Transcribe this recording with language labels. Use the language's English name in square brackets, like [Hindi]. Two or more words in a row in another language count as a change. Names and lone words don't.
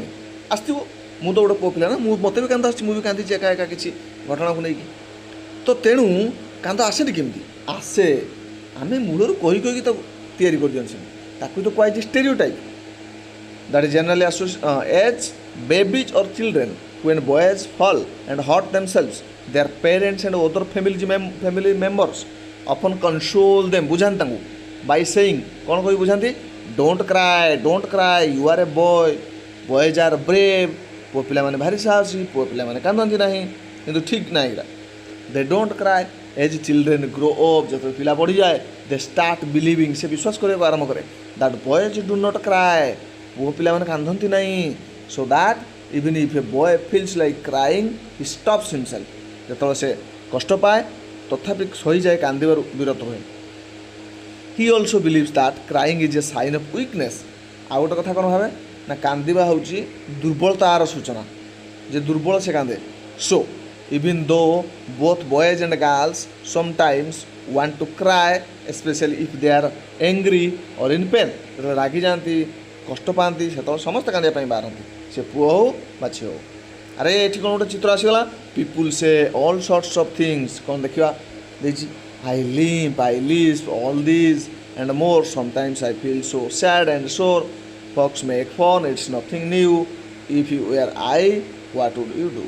[Odia] ଆସିଥିବ। ମୁଁ ତ ଗୋଟେ ପୁଅ ପିଲା ନା, ମୋତେ ବି କାନ୍ଦ ଆସିଛି, ମୁଁ ବି କାନ୍ଦିଛି ଏକା ଏକା କିଛି ଘଟଣାକୁ ନେଇକି। ତ ତେଣୁ କାନ୍ଦ ଆସେନି କେମିତି? ଆସେ, ଆମେ ମୂଳରୁ କହି କହିକି ତାକୁ ତିଆରି କରିଦିଅନ୍ତି। ତାକୁ ତ କୁହାଯାଇଛି [English] stereotype that is generally as babies or children when boys fall and hurt themselves, their parents and other family members often console them, [Odia] ବୁଝାନ୍ତି ତାଙ୍କୁ [English] by saying, [Odia] କ'ଣ କହି ବୁଝାନ୍ତି? [English] don't cry, you are a boy, boys are brave, [Odia] ପୁଅ ପିଲାମାନେ ଭାରି ସାହସୀ, ପୁଅ ପିଲାମାନେ କାନ୍ଦନ୍ତି ନାହିଁ। କିନ୍ତୁ ଠିକ୍ ନାହିଁ ଏଇଟା। [English] they don't cry as children grow up, [Odia] ଯେତେବେଳେ ପିଲା ବଢ଼ିଯାଏ [English] they start believing, [Odia] ସେ ବିଶ୍ୱାସ କରିବାକୁ ଆରମ୍ଭ କରେ [English] that boys do not cry, [Odia] ପୁଅ ପିଲାମାନେ କାନ୍ଦନ୍ତି ନାହିଁ। [English] so that even if a boy feels like crying he stops himself, [Odia] ଯେତେବେଳେ ସେ କଷ୍ଟ ପାଏ ତଥାପି ସହିଯାଏ, କାନ୍ଦିବାରୁ ବିରତ ହୁଏ। [English] he also believes that crying is a sign of weakness, [Odia] ଆଉ ଗୋଟେ କଥା କ'ଣ ଭାବେ ନା କାନ୍ଦିବା ହେଉଛି ଦୁର୍ବଳତାର ସୂଚନା, ଯେ ଦୁର୍ବଳ ସେ କାନ୍ଦେ। [English] so even though both boys and girls sometimes want to cry, especially if they are angry or in pain, [Odia] ଯେତେବେଳେ ରାଗି ଯାଆନ୍ତି, କଷ୍ଟ ପାଆନ୍ତି, ସେତେବେଳେ ସମସ୍ତେ କାନ୍ଦିବା ପାଇଁ ବାହାରନ୍ତି, ସେ ପୁଅ ହଉ ବା ଝିଅ ହଉ। ଆରେ ଏଠି କ'ଣ ଗୋଟେ ଚିତ୍ର ଆସିଗଲା, [English] people say all sorts of things, [Odia] କ'ଣ ଦେଖିବା ଦେଇଛି, [English] I limp, I lisp, all this and more, sometimes I feel so sad and sore, folks make fun, it's nothing new, if you were I what would you do.